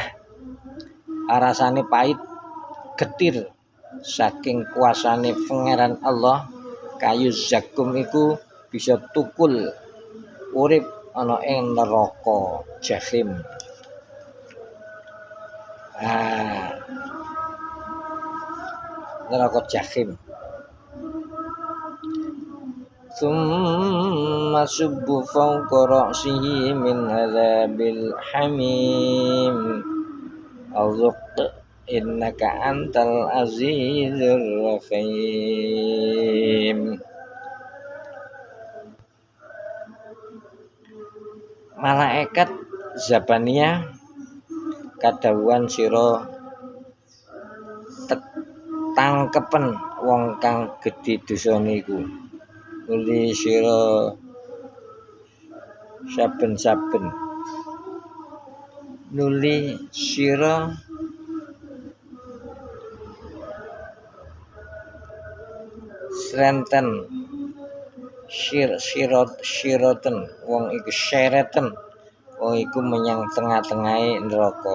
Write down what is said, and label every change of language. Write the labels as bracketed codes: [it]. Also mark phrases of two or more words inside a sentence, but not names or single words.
[jv] Rasane pahit getir saking kuasane Pangeran Allah. Kayu zakum iku bisa tukul urip ana ing neraka jahim. Neraka jahim. [ar] ثم صبوا فوق رأسه من عذاب الحميم. ذق إنك أنت العزيز الرحيم. [jv] Malaikat Zabaniyah kadhawuhan sira tangkepen wong kang gedhe dosane iku. Nuli sira saben-saben srenten siratan wong iku sereten wong iku menyang tengah-tengahe neraka.